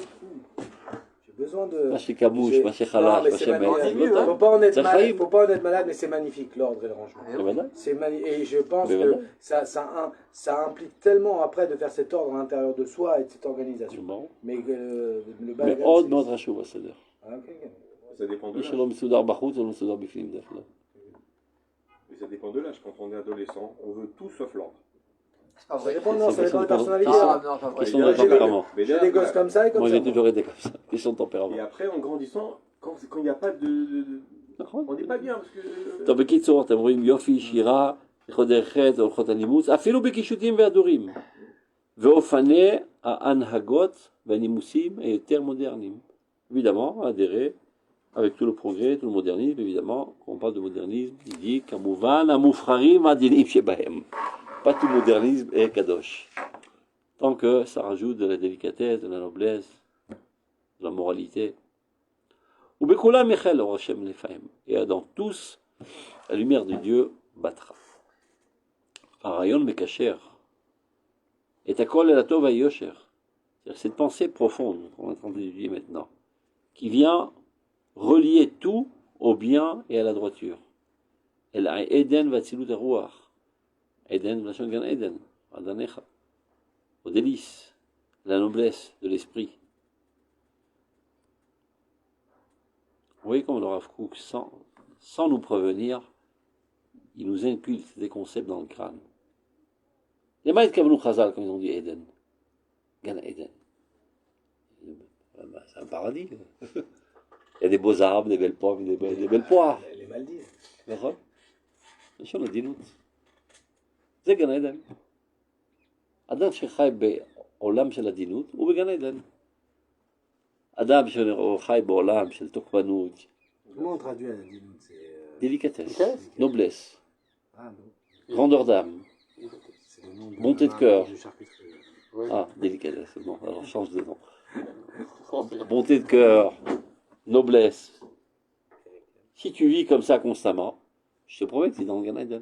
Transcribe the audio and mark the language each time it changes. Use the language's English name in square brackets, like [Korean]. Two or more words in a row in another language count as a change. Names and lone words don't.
[French] J'ai besoin de. Moi, chez Kabouche, J'ai- moi, chez Non, Khalash, mais moi, c'est chez magnifique. Mel. Faut pas en être Ça malade. faillit. Faut pas en être malade, mais c'est magnifique, l'ordre et le rangement. C'est vrai. C'est et je pense Mais que voilà. ça implique tellement après de faire cet ordre à l'intérieur de soi et de cette organisation. Bon. Mais le Mais balagan, [Hebrew] עוד [French] c'est- [Hebrew] מאוד חשוב הסדר. [French] Ah, ok, ok. Ça dépend de [Hebrew] מי [French] l'âge. [Hebrew] שלא מסודר בחוץ, הוא לא מסודר בפנים דרך כלל. [French] Mais ça dépend de l'âge. Quand on est adolescent, on veut tout sauf l'ordre. C'est pas Ça vrai. dépend, non, ça C'est dépend des question de personnalités. Ah, hein. non, pas vrai. Question Moi, de j'ai des- tempérament. Mais J'ai là, des gosses voilà. comme ça et comme Moi, ça. j'ai toujours été comme ça. Question de tempérament. Et après, en grandissant, quand il n'y a pas de- [Hebrew] נכון. [French] on n'est pas bien parce que. [Hebrew] טוב, בקיצור, אתם רואים יופי, שירה, הלכות דרך חטא, הלכות הנימוס, אפילו בקישוטים והדורים. ואופני ההנהגות והנימוסים היותר מודרניים. [French] Évidemment, adhérer avec tout le progrès, tout le modernisme, évidemment, quand on parle de modernisme, il dit [Hebrew] כמובן המובחרים והדינים שבהם. [French] Pas tout modernisme est kadosh. Tant que ça rajoute de la délicatesse, de la noblesse, de la moralité. [Hebrew] ובכולם יחל אור השם לפעמים. [French] Et dans tous, la lumière de Dieu battra. [Hebrew] הרעיון מקשר. את הכל אל הטוב והיושר. [French] C'est-à-dire cette pensée profonde qu'on est en train d'étudier maintenant, qui vient relier tout au bien et à la droiture. [Hebrew] אל העדן והצילות הרוח. עדן בלשון גן עדן, עדניך. [French] Au délice, la noblesse de l'esprit. Vous voyez comme le Rav Kook, sans nous prévenir, il nous inculque des concepts dans le crâne. Les maîtres Kavnou Khazal, quand ils ont dit Eden, Gan Eden, c'est un paradis. Il y a des beaux arbres, des belles pommes, des belles poires. Les Maldives. [Hebrew] נכון? יש לנו עדינות. זה גן עדן. אדם שחי בעולם של עדינות הוא בגן עדן. אדם שחי בעולם של תוקפנות, [French] Comment on traduit la dinoute? C'est. délicatesse, noblesse, Ah, non. grandeur d'âme, C'est le nom de Bonté de cœur. de charcuterie. ah, délicatesse, bon, alors change de nom. Bonté de cœur, noblesse. Si tu vis comme ça constamment, je te promets que tu es dans le Gan Eden.